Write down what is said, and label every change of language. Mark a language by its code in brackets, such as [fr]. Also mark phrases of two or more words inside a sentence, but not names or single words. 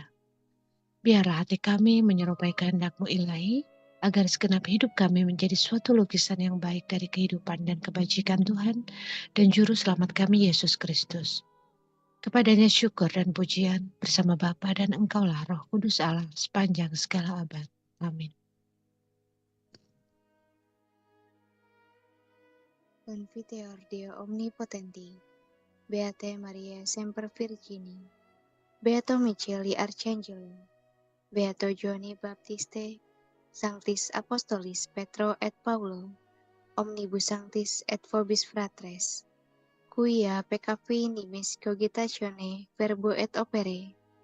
[id] Biarlah hati kami menyerupai kehendak-Mu ilahi, agar segenap hidup kami menjadi suatu lukisan yang baik dari kehidupan dan kebajikan Tuhan dan Juru Selamat kami Yesus Kristus. Kepadanya syukur dan pujian bersama Bapa dan Engkaulah Roh Kudus Allah sepanjang segala abad. Amin. [la] Confiteor Deo Omnipotenti, Beate Maria Semper Virgini, Beato Micheli Arcangelo, Beato Giovanni Baptiste, Sanctis Apostolis Petro et Paulo, Omnibus Sanctis et Vobis Fratres, Quia peccavi nimis cogitatione verbo et opere.